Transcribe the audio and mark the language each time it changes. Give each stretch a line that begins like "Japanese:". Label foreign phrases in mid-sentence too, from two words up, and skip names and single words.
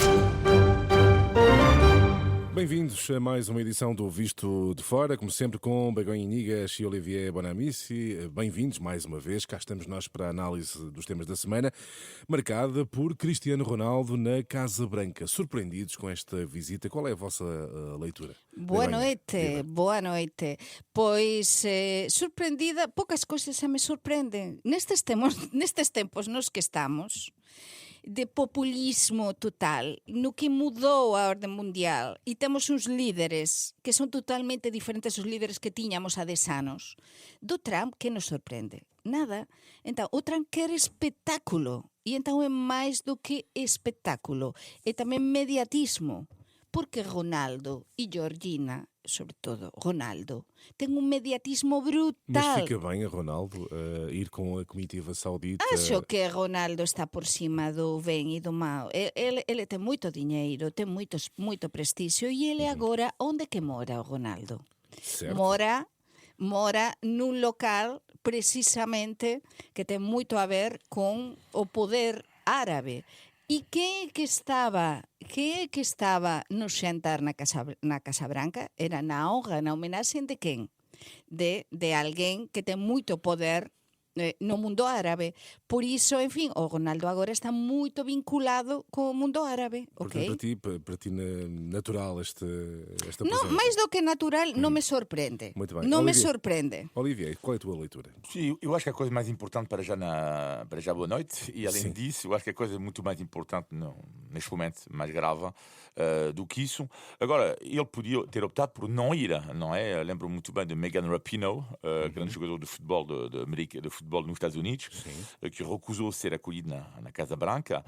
Portuguese: Bem-vindos a mais uma edição do Visto de Fora, como sempre com Begonha Inigas e Olivier Bonamici. Bem-vindos mais uma vez, cá estamos nós para a análise dos temas da semana, marcada por Cristiano Ronaldo na Casa Branca. Surpreendidos com esta visita, qual é a vossa leitura? Boa Begonha, noite, viva. boa noite.
Galician: Pois, surpreendida, poucas cousas xa me sorprenden. Nestes tempos nos que estamos, de populismo total, no que mudou a orde mundial e temos uns líderes que son totalmente diferentes aos líderes que tiñamos há 10 anos, do Trump, que nos sorprende? Nada. Entón, o Trump quer espectáculo e entón é máis do que espectáculo, é tamén mediatismo, porque Ronaldo e Georgina, sobre todo Ronaldo, ten un mediatismo brutal.
Portuguese: Mas fica bem a Ronaldo ir com a comitiva saudita?
Galician: Acho que Ronaldo está por cima do ben e do mal. Ele ten moito diñeiro, ten moito prestixio e ele agora, onde que mora o Ronaldo?
Portuguese: Certo.
Galician: Mora nun local precisamente que ten moito a ver con o poder árabe. E que é que estaba no xantar na Casa Branca? Era na honra, na homenaxe de quen? De alguén que ten moito poder no mundo árabe. Por iso, en fin, o Ronaldo agora está moito vinculado co mundo árabe, ok?
Portuguese: Portanto, para ti natural esta
Galician: Non,
Portuguese: presença?
Galician: máis do que natural, non me sorprende.
Portuguese: Muito bem.
Galician: Non me
Portuguese: Olivier.
Galician: sorprende.
Portuguese: Olivier, qual é a tua leitura? Sim, eu acho que a coisa mais importante para já boa noite, e além Sim. disso, eu acho que a coisa muito mais importante neste momento, mais grave do que isso. Agora, ele podia ter optado por não ir, não é? Eu lembro muito bem de Megan Rapinoe, grande jogador de futebol de futebol nos Estados Unidos, que recusou ser acolhido na Casa Branca.